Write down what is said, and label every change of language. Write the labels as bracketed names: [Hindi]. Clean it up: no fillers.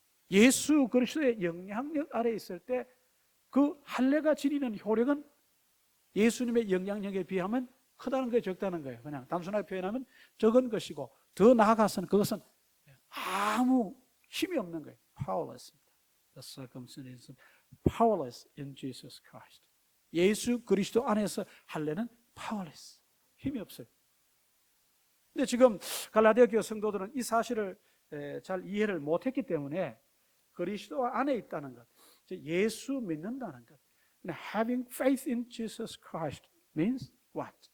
[Korean] 예수 그리스도의 영향력 아래 있을 때 그 할례가 지니는 효력은 예수님의 영향력에 비하면 크다는 거예요, 적다는 거예요? 그냥 단순하게 표현하면 적은 것이고, 더 나아가서는 그것은 아무 힘이 없는 거예요. Powerless입니다. [English] The circumcision is powerless in Jesus Christ. [Korean] 예수 그리스도 안에서 할례는 powerless, 힘이 없어요. 근데 지금 갈라디아 교회 성도들은 이 사실을 잘 이해를 못했기 때문에 그리스도 안에 있다는 것, 예수 믿는다는 것, [English] having faith in Jesus Christ means what?